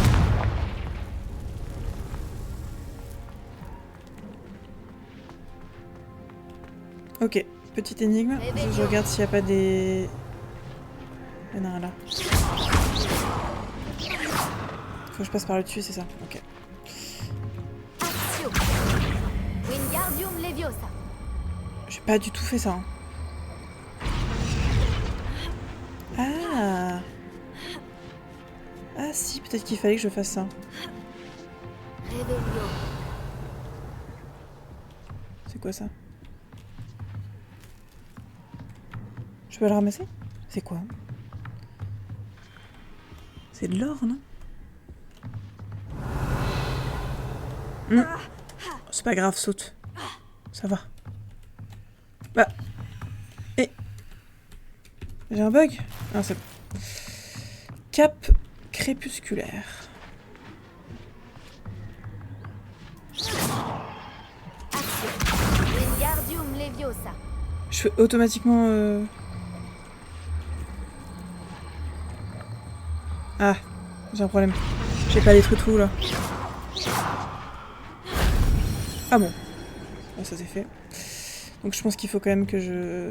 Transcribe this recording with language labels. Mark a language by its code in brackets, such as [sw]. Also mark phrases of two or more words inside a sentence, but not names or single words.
[fr] Ok, petite énigme. Je regarde s'il n'y a pas des... Il y en a un là. Faut que je passe par le dessus, c'est ça? Ok. Actio. Wingardium Leviosa. J'ai pas du tout fait ça. Hein. Ah! Ah si, peut-être qu'il fallait que je fasse ça. Revelio. C'est quoi ça? Je peux le ramasser? C'est quoi? C'est de l'or, non? C'est pas grave, saute. Ça va. Bah. Et. J'ai un bug? Ah, c'est bon. Cap crépusculaire. Wingardium Leviosa. Je fais automatiquement... Ah, j'ai un problème. J'ai pas les trucs là. Ah bon. Bon, ça c'est fait. Donc je pense qu'il faut quand même que je...